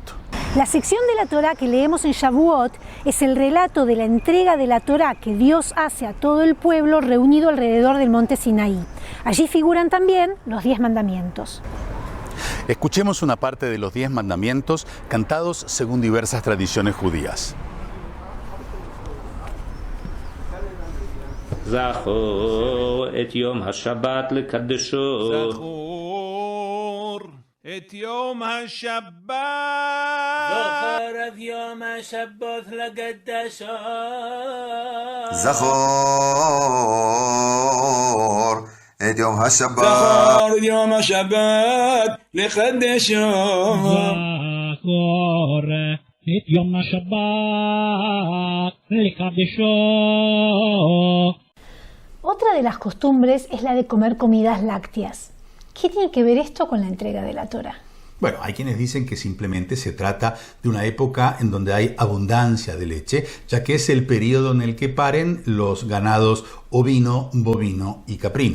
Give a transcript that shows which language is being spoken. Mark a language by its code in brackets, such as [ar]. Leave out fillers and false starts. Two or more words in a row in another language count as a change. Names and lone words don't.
[es] La sección de la Torá que leemos en Shavuot es el relato de la entrega de la Torá que Dios hace a todo el pueblo reunido alrededor del monte Sinaí. Allí figuran también los 10 mandamientos. Escuchemos una parte de los 10 mandamientos cantados según diversas tradiciones judías. [he] זכור את יום השבת לקדשו. זכור את יום השבת. זכור את יום השבת לקדשו. זכור את יום השבת. זכור את יום השבת לקדשו. זכור את יום השבת לקדשו. [es] Otra de las costumbres es la de comer comidas lácteas. ¿Qué tiene que ver esto con la entrega de la Torá? Bueno, hay quienes dicen que simplemente se trata de una época en donde hay abundancia de leche, ya que es el periodo en el que paren los ganados ovino, bovino y caprino.